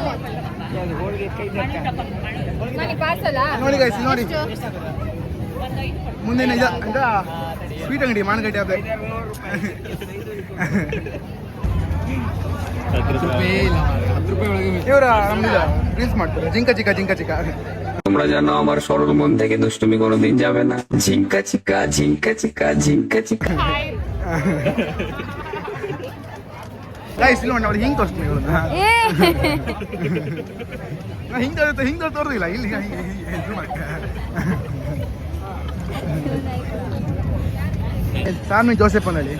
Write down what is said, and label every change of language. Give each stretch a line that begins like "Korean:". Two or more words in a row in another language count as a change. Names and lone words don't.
Kannada: ನನಗೆ ಪಾರ್ಸಲ್ಲ. ನೋಡಿ ಗೈಸ್ ನೋಡಿ ಮುಂದಿನ ಇದು ಅಂತ ಸ್ವೀಟ್ ಅಂಗಡಿ ಮಾನಗಡ್ಡೆ ಹಬ್ಬ ಇವ್ರ ನಮ್ದು ರೀಲ್ಸ್ ಮಾಡ್ತಾರೆ ಜಿಂಕ ಚಿಕ್ಕ
Bangla: তোমরা জানো আমার সরল মন থেকে দুষ্টুমি কোনোদিন যাবে না ঝিঙ্কা চিকা
Kannada: ಗೈಸ್ ಇಲ್ಲ ನೋಡಿ ಹಿಂಗೆ ತೋರಿಸ್ತೀನಿ ಇವ್ರನ್ನ ಹಿಂಗೆ ತೋರಿಸಿಲ್ಲ ಇಲ್ಲಿ ಸಾನ್ವಿ ಜೋಸೆಫ್ ಅಂದೇಳಿ